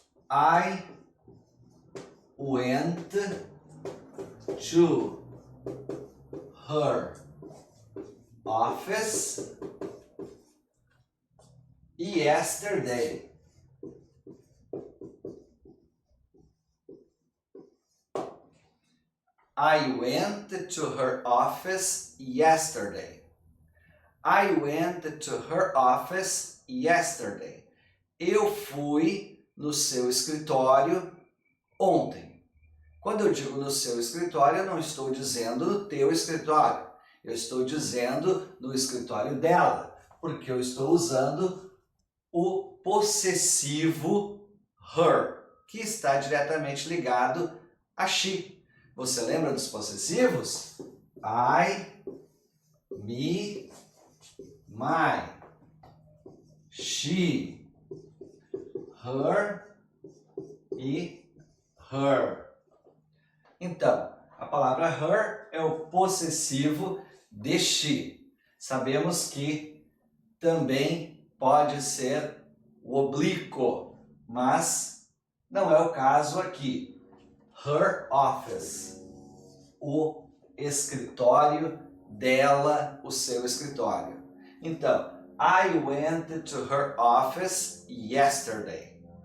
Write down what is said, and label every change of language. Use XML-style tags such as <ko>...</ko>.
<en>I went to her office yesterday. I went to her office yesterday. I went to her office yesterday.</en> <pt>Eu fui no seu escritório ontem. Quando eu digo no seu escritório, eu não estou dizendo no teu escritório. Eu estou dizendo no escritório dela, porque eu estou usando o possessivo her, que está diretamente ligado a she. Você lembra dos possessivos?</pt> <en>I, me, my, she, her e her.</en> <pt>Então, a palavra her é o possessivo de she. Sabemos que também pode ser o oblíquo, mas não é o caso aqui.</pt> <en>Her office,</en> <pt>o escritório dela, o seu escritório.</pt> <en>Então, I went to her office yesterday.</en>